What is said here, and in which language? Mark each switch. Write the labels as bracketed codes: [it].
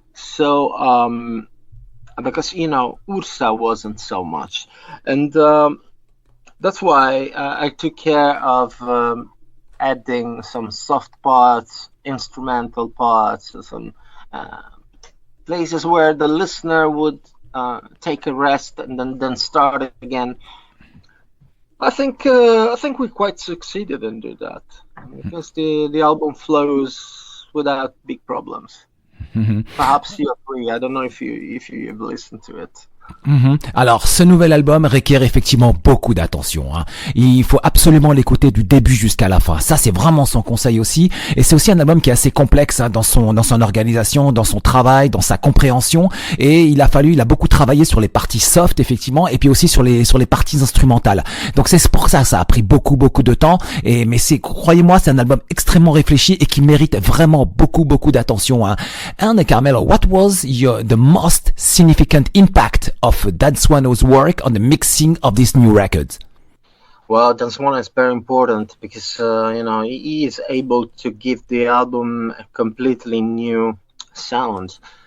[en] So because Ursa wasn't so much, and that's why I took care of adding some soft parts, instrumental parts, some places where the listener would take a rest and then start it again. I think we quite succeeded in doing that, because the album flows without big problems. Perhaps you agree. I don't know if you have listened to it. [fr] Alors, ce nouvel album requiert effectivement beaucoup d'attention. Il faut absolument l'écouter du début jusqu'à la fin. Ça, c'est vraiment son conseil aussi. Et c'est aussi un album qui est assez complexe dans son organisation, dans son travail, dans sa compréhension. Et il a beaucoup travaillé sur les parties soft, effectivement, et puis aussi sur les parties instrumentales. Donc c'est pour ça a pris beaucoup de temps. Mais croyez-moi, c'est un album extrêmement réfléchi et qui mérite vraiment beaucoup d'attention. [en] And Carmelo, what was the most significant impact of Dan Swano's work on the mixing of this new record? Well, Dan Swano is very important, because he is able to give the album a completely new sound.